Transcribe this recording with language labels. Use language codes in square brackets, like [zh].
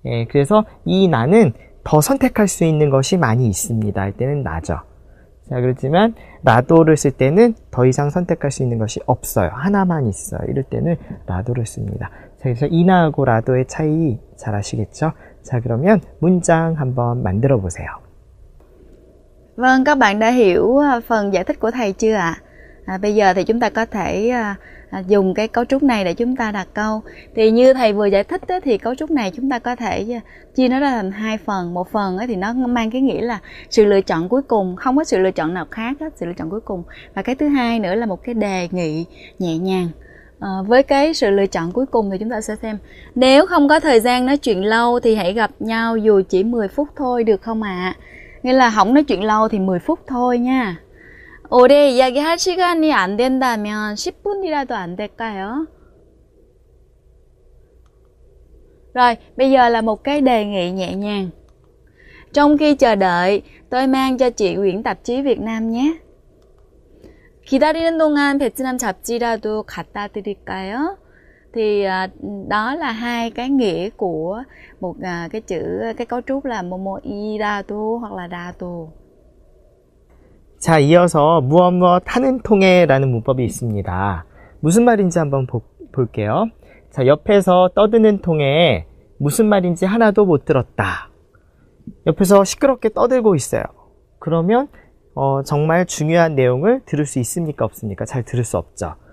[ko] 그래서 이 나는 더 선택할 수 있는 것이 많이 있습니다. 할 때는 나죠. 자, 그렇지만 라도를 쓸 때는 더 이상 선택할 수 있는 것이 없어요. 하나만 있어요. 이럴 때는 라도를 씁니다. 자, 그래서 이나하고 라도의 차이 잘 아시겠죠? 자, 그러면 문장 한번 만들어 보세요. [vi] Vâng, các bạn đã hiểu phần giải thích của thầy chưa ạ? Bây giờ thì chúng ta có thể dùng cái cấu trúc này để chúng ta đặt câu. Thì như thầy vừa giải thích thì cấu trúc này chúng ta có thể chia nó ra thành hai phần. Một phần thì nó mang cái nghĩa là sự lựa chọn cuối cùng, không có sự lựa chọn nào khác hết, sự lựa chọn cuối cùng. Và cái thứ hai nữa là một cái đề nghị nhẹ nhàng. Với cái sự lựa chọn cuối cùng thì chúng ta sẽ xem, nếu không có thời gian nói chuyện lâu thì hãy gặp nhau dù chỉ 10 phút thôi được không ạ? Nghĩa là không nói chuyện lâu thì 10 phút thôi nha. [ko] 오래 이야기할 시간이 안 된다면 10분이라도 안 될까요? [vi] Rồi, bây giờ là một cái đề nghị nhẹ nhàng. Trong khi chờ đợi, tôi mang cho chị quyển tạp chí Việt Nam nhé. [ko] 기다리는 동안 베트남 잡지라도 갖다 드릴까요? [vi] Thì đó là hai cái nghĩa của một cái chữ, cái cấu trúc là 뭐뭐 이라도 hoặc là 라도. [ko] 자, 이어서 무엇 하는 통해라는 문법이 있습니다. 무슨 말인지 한번 볼게요. 자, 옆에서 떠드는 통에 무슨 말인지 하나도 못 들었다. 옆에서 시끄럽게 떠들고 있어요. 그러면 정말 중요한 내용을 들을 수 있습니까? 없습니까? 잘 들을 수 없죠.